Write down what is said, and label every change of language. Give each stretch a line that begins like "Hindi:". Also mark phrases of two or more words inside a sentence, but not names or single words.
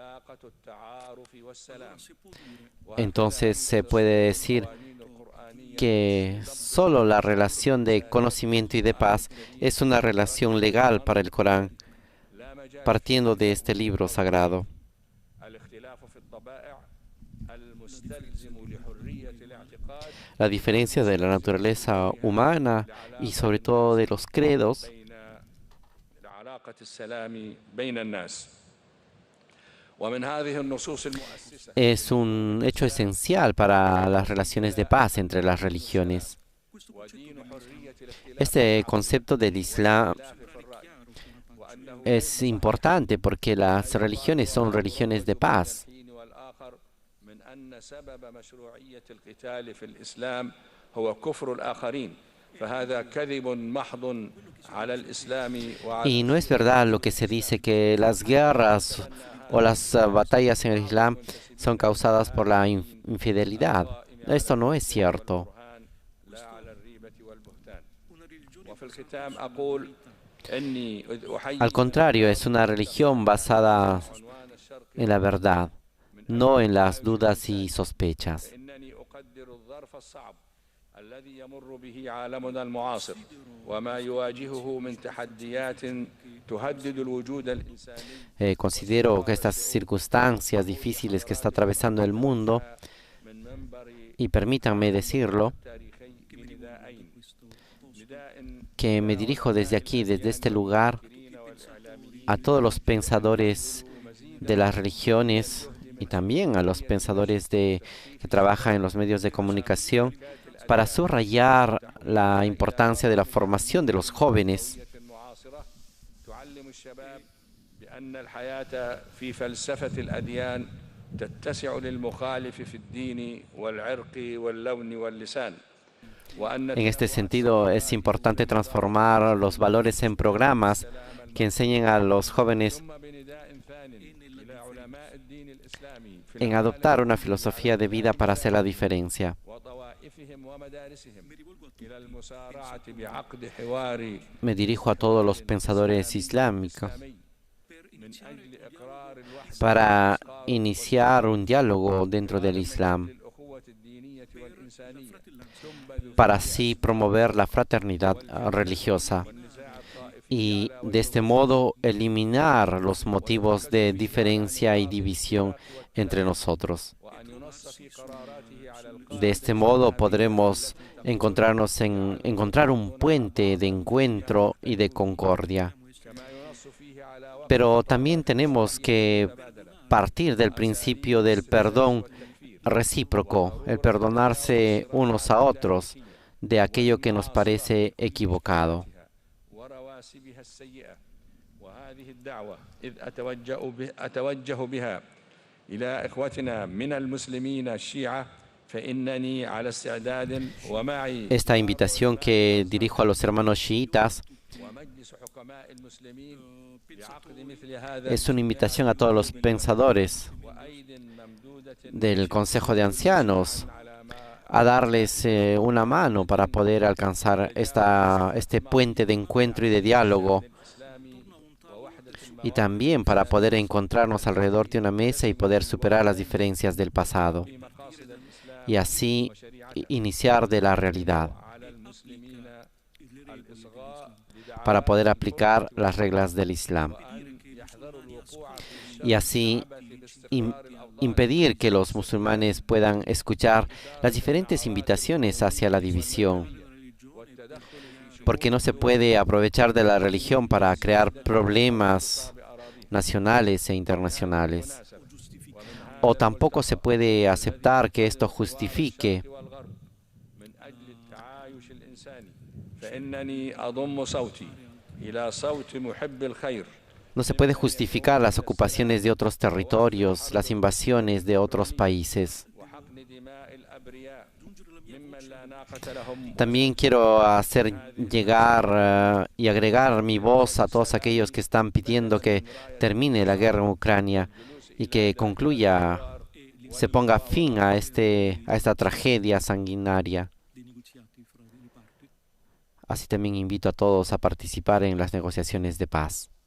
Spanish: Entonces se puede decir que solo la relación de conocimiento y de paz es una relación legal para el Corán, partiendo de este libro sagrado. La diferencia de la naturaleza humana y sobre todo de los credos
Arabic: وعلاقة السلام بين الناس. ومن هذه النصوص المؤسسة
Spanish: Es un hecho esencial para las relaciones de paz entre las religiones.
Arabic: ودين حرية الاختلاف
Spanish: Este concepto del Islam
Arabic: في الرأي وأنه
Spanish: es importante porque las religiones son religiones de paz.
Arabic: الحين والآخر من أن سبب مشروعية القتال في الإسلام هو كفر الآخرين فهذا كذب محض على الإسلام وعلى
Spanish: Y no es verdad lo que se dice que las guerras o las batallas en el Islam son causadas por la infidelidad. Esto no es cierto.
Arabic: البرهان لا على الريبة والبهتان. وفي الختام أقول إني أحيي
Spanish: Al contrario, es una religión basada
Arabic: عنوان الشرق
Spanish: en la verdad, no en las dudas y sospechas.
Arabic: فإنني أقدر الظرف الصعب الذي يمر به عالمنا المعاصر وما يواجهه من تحديات تهدد الوجود الإنساني
Spanish: Considero que estas circunstancias difíciles que está atravesando el mundo,
Arabic: من منبر
Spanish: y permítanme decirlo,
Arabic: تاريخي بنداءين نداء
Spanish: que me dirijo desde aquí, desde este lugar, a todos los pensadores de las religiones y también a los pensadores que trabajan en los medios de comunicación, para subrayar la importancia de la formación de los jóvenes,
Arabic: معاصرة تعلم الشباب بأن الحياة في فلسفة الأديان تتسع للمخالف في الدين والعرق واللون واللسان وأن
Spanish: En este sentido, es importante transformar los valores en programas que enseñen a los jóvenes
Arabic: ثم بنداء ثان إلى علماء الدين الإسلامي في
Spanish: en adoptar una filosofía de vida para hacer la diferencia.
Arabic: وطوائفهم ومدارسهم إلى المسارعة بعقد حوار
Spanish: Me dirijo a todos los pensadores islámicos
Arabic: إسلامي من أجل إقرار الوحدة
Spanish: para iniciar un diálogo dentro del Islam,
Arabic: للأخوة الدينية والإنسانية
Spanish: para así promover la fraternidad religiosa y de este modo eliminar los motivos de diferencia y división entre nosotros.
Arabic: وأن ينص في قراراته على القادة
Spanish: De este modo podremos encontrar un puente de encuentro y de concordia.
Arabic: كما ينص فيه على وقت
Spanish: Pero también tenemos que partir del principio del perdón recíproco, el perdonarse unos a otros de aquello que nos parece equivocado.
Arabic: ورواسبها السيئة وهذه الدعوة إذ أتوجه بها إلى إخوتنا من المسلمين الشيعة فإنني على استعداد ومعي
Spanish: Esta invitación que dirijo a los hermanos chiitas
Arabic: ومجلس حكماء المسلمين بعقد مثل هذا
Spanish: es una invitación a todos los pensadores
Arabic: وأيد ممدودة
Spanish: del Consejo de Ancianos
Arabic: على ما
Spanish: a darles una mano para poder alcanzar este puente de encuentro y de diálogo,
Arabic: الإسلامي ووحدة
Spanish: y también para poder encontrarnos alrededor de una mesa y poder superar las diferencias del pasado,
Arabic: مقاصد الإسلام
Spanish: y así iniciar de la realidad,
Arabic: على المسلمين الإصغاء
Spanish: para poder aplicar las reglas del Islam,
Arabic: أن يحذروا الوقوع في
Spanish: y así
Arabic: باستقرار الأوضاع
Spanish: impedir que los musulmanes puedan escuchar las diferentes invitaciones hacia la división,
Arabic: والتدخل في
Spanish: porque no se puede aprovechar de la religión para crear problemas nacionales e internacionales. O tampoco se puede aceptar que esto justifique
Arabic: والغرب من أجل التعايش الإنساني فإنني أضم صوتي إلى صوت محب الخير
Spanish: no se puede justificar las ocupaciones de otros territorios, las invasiones de otros países.
Arabic: وحقن دماء الأبرياء ممن لا ناقة لهم
Spanish: También quiero hacer llegar y agregar mi voz a todos aquellos que están pidiendo que termine la guerra en Ucrania y que concluya, se ponga fin a esta tragedia sanguinaria. Así también invito a todos a participar en las negociaciones de paz.